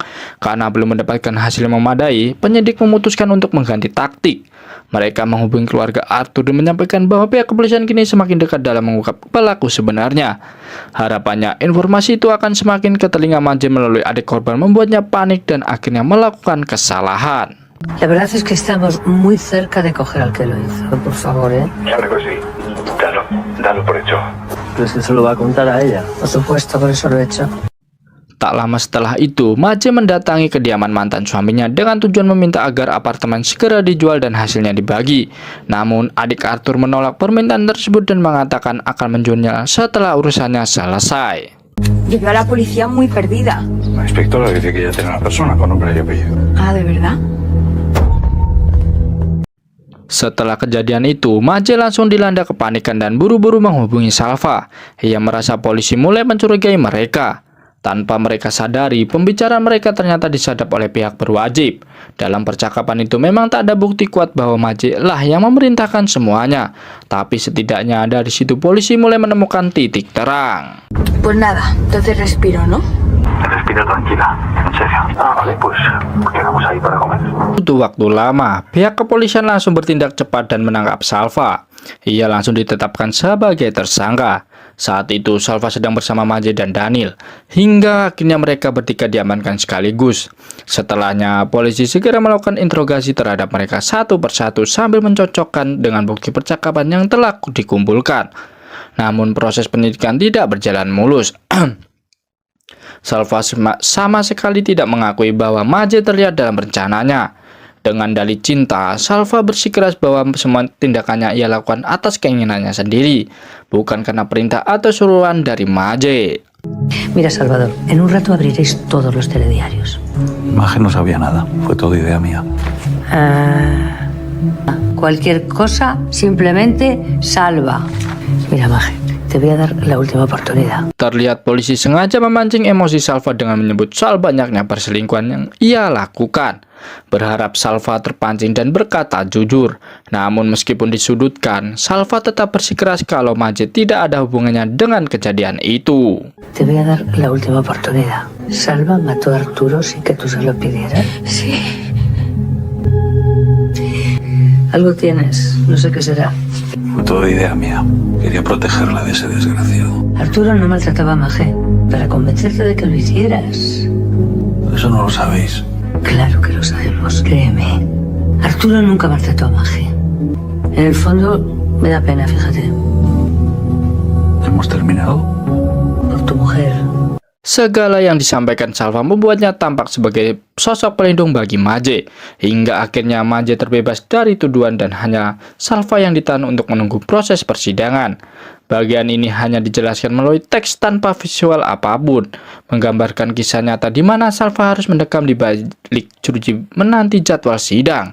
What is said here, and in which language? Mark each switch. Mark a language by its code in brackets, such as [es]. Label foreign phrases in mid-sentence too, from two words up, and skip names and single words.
[id] Karena belum mendapatkan hasil yang memadai, penyidik memutuskan untuk mengganti taktik. Mereka menghubungi keluarga Arthur dan menyampaikan bahwa pihak kepolisian kini semakin dekat dalam mengungkap pelaku sebenarnya. Harapannya, informasi itu akan semakin ke telinga Maje melalui adik korban membuatnya panik dan akhirnya melakukan kesalahan. [es] La verdad es que estamos muy cerca de coger al que lo hizo. Por favor, ¿eh? Claro que sí. Dalo por hecho. ¿Pero es que se lo va a contar a ella? Por supuesto, por eso lo he hecho. [id] Tak lama setelah itu, Maje mendatangi kediaman mantan suaminya dengan tujuan meminta agar apartemen segera dijual dan hasilnya dibagi. Namun, adik Arthur menolak permintaan tersebut dan mengatakan akan menjualnya setelah urusannya selesai. [es] Llegué a la policía muy perdida. La inspectora dice que ya tiene una persona con nombre y apellido. Ah, ¿de verdad? [id] Setelah kejadian itu, Maje langsung dilanda kepanikan dan buru-buru menghubungi Salva. Ia merasa polisi mulai mencurigai mereka. Tanpa mereka sadari, pembicaraan mereka ternyata disadap oleh pihak berwajib. Dalam percakapan itu memang tak ada bukti kuat bahwa Maje lah yang memerintahkan semuanya. Tapi setidaknya dari situ polisi mulai menemukan titik terang. [es] Pues nada, entonces respiro, ¿no? Respira tranquila, en serio. Vale, pues quedamos ahí para comer. [id] Butuh waktu lama, pihak kepolisian langsung bertindak cepat dan menangkap Salva. Ia langsung ditetapkan sebagai tersangka. Saat itu Salva sedang bersama Maje dan Daniel, hingga akhirnya mereka bertiga diamankan sekaligus. Setelahnya, polisi segera melakukan interogasi terhadap mereka satu persatu sambil mencocokkan dengan bukti percakapan yang telah dikumpulkan. Namun proses penyidikan tidak berjalan mulus. Salva sama sekali tidak mengakui bahwa Maje terlihat dalam rencananya. Dengan dalih cinta, Salva bersikeras bahwa semua tindakannya ia lakukan atas keinginannya sendiri, bukan karena perintah atau suruhan dari Maje. [es] Mira, Salvador, en un rato abriréis todos los telediarios. Maje no sabía nada, fue todo idea mía. Cualquier cosa, simplemente salva. Mira, Maje, te voy a dar la última oportunidad. [id] Terlihat polisi sengaja memancing emosi Salva dengan menyebut soal banyaknya perselingkuhan yang ia lakukan. Berharap Salva terpancing dan berkata jujur. Namun meskipun disudutkan, Salva tetap bersikeras kalau Maje tidak ada hubungannya dengan kejadian itu. [es] Te voy a dar la última oportunidad. Salva mató a Arturo sin que tú se lo pidieras. Sí. Algo tienes, no sé qué será. Fue todo idea mía. Quería protegerla de ese desgraciado. Arturo no maltrataba a Maje para convencerte de que lo hicieras. Eso no lo sabéis. Claro que lo sabemos, créeme. Arturo nunca maltrató a Maje. En el fondo, me da pena, fíjate. ¿Hemos terminado? Por tu mujer. [id] Segala yang disampaikan Salva membuatnya tampak sebagai sosok pelindung bagi Maje. Hingga akhirnya Maje terbebas dari tuduhan dan hanya Salva yang ditahan untuk menunggu proses persidangan. Bagian ini hanya dijelaskan melalui teks tanpa visual apapun, menggambarkan kisah nyata di mana Salva harus mendekam di balik jeruji menanti jadwal sidang.